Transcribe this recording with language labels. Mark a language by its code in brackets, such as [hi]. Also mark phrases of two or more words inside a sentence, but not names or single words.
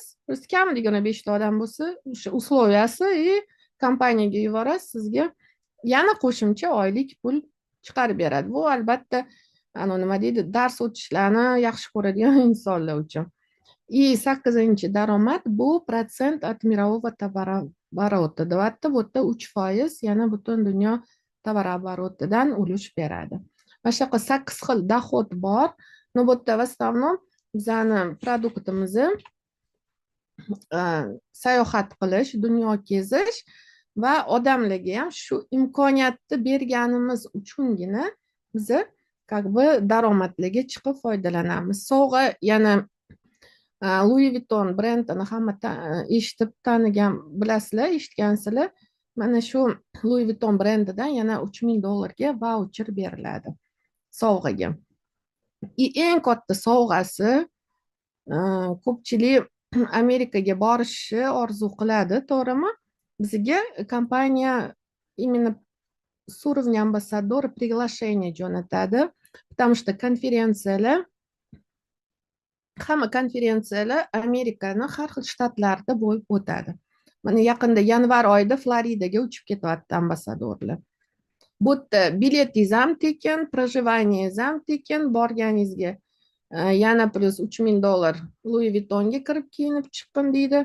[uz] Просто kamida 25 ta odam bo'lsa, o'sha условияsi kompaniyaga yuborasiz, sizga yana qo'shimcha oylik pul chiqarib beradi. Bu albatta nima deydi, dars o'tishlarni yaxshi ko'radigan insonlar uchun. 8-daromad bu protsent [ru] от мирового товарооборота. [uz] Deyapti, bu yerda 3%, yana butun dunyo tovarooborotidan ulush beradi. Mana shu yoqqa 8 xil dohod bor. No bu yerda [ru] в основном [uz] bizani produktimizni sayohat qilish, dunyo kezish va odamlarga ham shu imkoniyatni berganimiz uchungina biz [ru] как бы [uz] daromadlarga chiqib foydalanamiz. Sovg'a yana Louis Vuitton brendini hamma eshitib tanigan bilasizlar, eshitgansizlar. Mana shu Louis Vuitton brendidan yana $3000 voucher beriladi sovg'aga. Eng katta sovg'asi ko'pchilik Amerikaga borishni orzu qiladi, to'g'rimi? Bizga kompaniya [ru] именно с уровня амбассадора приглашение [uz] jo'natadi, [ru] потому что [uz] hamma konferensiyalar Amerikaning har xil shtatlarida bo'lib o'tadi. Mana yaqinda yanvar oyida Floridaga uchib ketyapti ambasadorlar. Bu yerda biletingiz ham tekin, проживаниеңiz ham tekin, borganingizga yana plus $3000 Louis Vuittonga kirib kiyinib chiqqin deydi.